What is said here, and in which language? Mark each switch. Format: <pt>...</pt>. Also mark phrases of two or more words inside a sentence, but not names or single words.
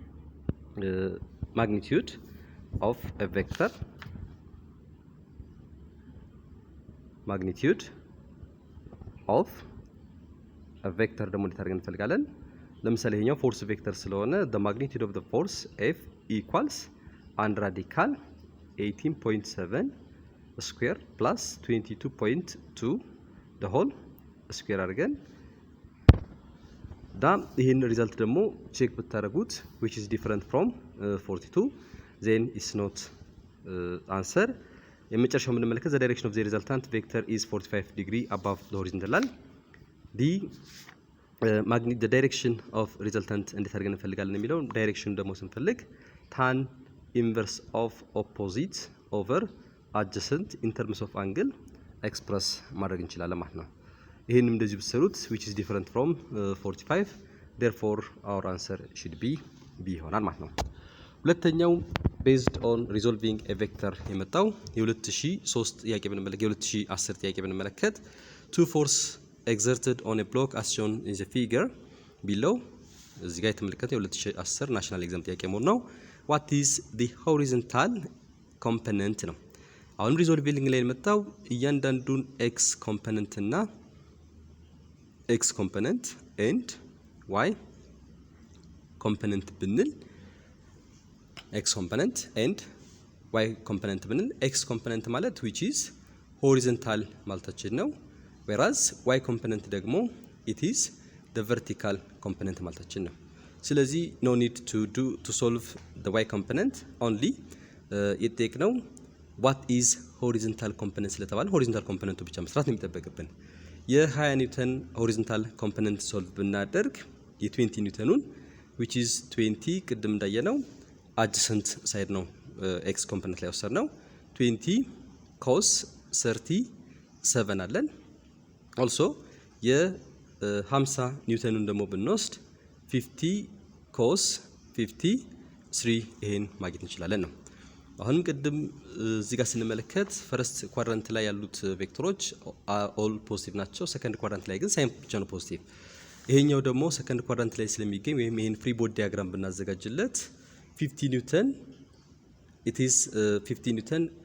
<en>magnitude of a vector magnitude of a vector</en> <am>ደግሞ እንዴት አድርገን እንፈልጋለን? ለምሳሌ ይሄኛው</am> <en>force vector ስለሆነ the magnitude of the force F equals 1 radical 18.7 square plus 22.2 the whole</en> <am>ስኩዌር አድርገን ይሄን ሪዛልት ደግሞ ቼክ ብታደርጉት</am> <en>which is different from 42 then it's not answer።</en> <am>የመጨረሻው የምንመለከት</am> <en>the direction of the resultant vector is 45 degree above the horizontal the direction of resultant</en> <am>እንዴት አድርገን እንፈልጋለን የሚለው ዳይሬክሽን ደግሞ ስንፈልግ</am> <en>tan inverse of opposite over adjacent in terms of angle ኤክስፕረስ ማድረግ</en> <am>እንችላለን ማለት ነው። ይሄንም እንደዚህ ብትሰሩት</am> <en>which is different from 45 therefore our answer should be B ይሆናል</en> <am>ማለት ነው። ሁለተኛው</am> <en>based on resolving a vector</en> <am>የመጣው የ2003 ጥያቄ ብንመለከት የ2010 ጥያቄ ብንመለከት</am> <en>two force exerted on a block as shown in the figure below</en> <am>እዚህ ጋር የተመለከተው የ2010</am> <en>national exam</en> <am>ጥያቄ መሆኑ ነው።</am> <en>what is the horizontal component</en> <am>ነው። አሁን ሪዞልቪንግ ላይ የመጣው እያንዳንዱን</am> <en>x component</en> <am>እና</am> <en>x component and y</en> <am>ኮምፖነንት ብንል</am> <en>x component and y component</en> <am>ብንል</am> <en>x component</en> <am>ማለት</am> <en>which is horizontal</en> <am>ማለታችን ነው whereas</am> <en>y component</en> <am>ደግሞ</am> <en>it is the vertical component</en> <am>ማለታችን ነው። ስለዚህ</am> <en>no need to solve the y component only</en> <am>የተጠየቅነው</am> <en>what is horizontal component</en> <am>ስለተባለ</am> <en>horizontal component</en> <am>ብቻ መስራት ነው የሚጠበቅብን። የ20 ኒውተን</am> <en>horizontal component solve</en> <am>ብናደርግ የ20 ኒውተኑን</am> <en>which is 20</en> <am>ቅድም እንዳየነው</am> <en>adjacent side</en> <am>ነው</am> <en>x component</en> <am>ላይ ወሰድነው 20 cos 37 አለን። also የ50 ኒውተኑን ደግሞ ብንወስድ 50 cos 53 ይሄን ማግኘት እንችላለን ነው። አሁንም ቅድም እዚህ ጋር ስንመለከት</am> <en>first quadrant</en> <am>ላይ ያሉት ቬክተሮች</am> <en>all positive</en> <am>ናቸው።</am> <en>second quadrant</en> <am>ላይ ግን ሳይን ብቻ ነው ፖዚቲቭ። ይሄኛው ደግሞ</am> <en>second quadrant</en> <am>ላይ ስለሚገኝ ወይም ይሄን</am> <en>free body diagram</en> <am>ብናዘጋጅለት 50 ኒውተን</am> <en>it is 50 newton</en>